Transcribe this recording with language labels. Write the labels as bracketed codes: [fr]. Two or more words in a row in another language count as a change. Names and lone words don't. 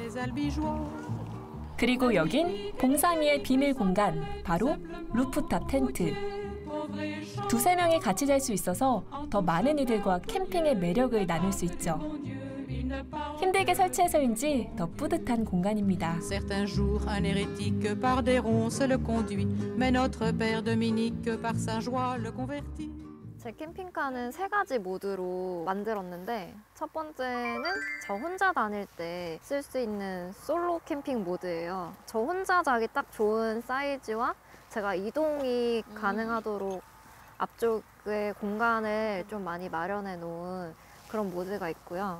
[ko] 그리고 여긴 봉삼이의 비밀 공간, 바로 루프탑 텐트. 2~3명이 같이 잘 수 있어서 더 많은 이들과 캠핑의 매력을 나눌 수 있죠. 힘들게 설치해서인지 더 뿌듯한 공간입니다. [fr] Certains jours, un hérétique par des ronces le conduit, mais notre père Dominique par sa joie le convertit. [ko] 제 캠핑카는 3가지 모드로 만들었는데 첫 번째는 저 혼자 다닐 때 쓸 수 있는 솔로 캠핑 모드예요. 저 혼자 자기 딱 좋은 사이즈와 제가 이동이 가능하도록 앞쪽에 공간을 좀 많이 마련해 놓은 그런 모드가 있고요.